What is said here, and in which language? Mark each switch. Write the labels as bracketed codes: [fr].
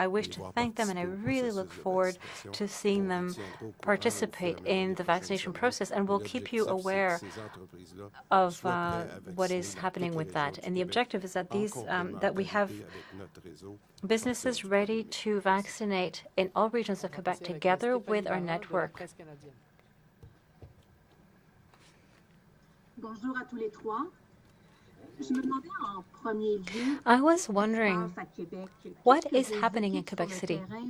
[en] I wish to thank them, and I really look forward to seeing them participate in the vaccination process, and we'll keep you aware of what is happening with that. And the objective is that that we have businesses ready to vaccinate in all regions of Quebec together with our network. [fr] Bonjour à tous les trois. Je me demandais en premier lieu, [en] I was wondering what is happening in Quebec City.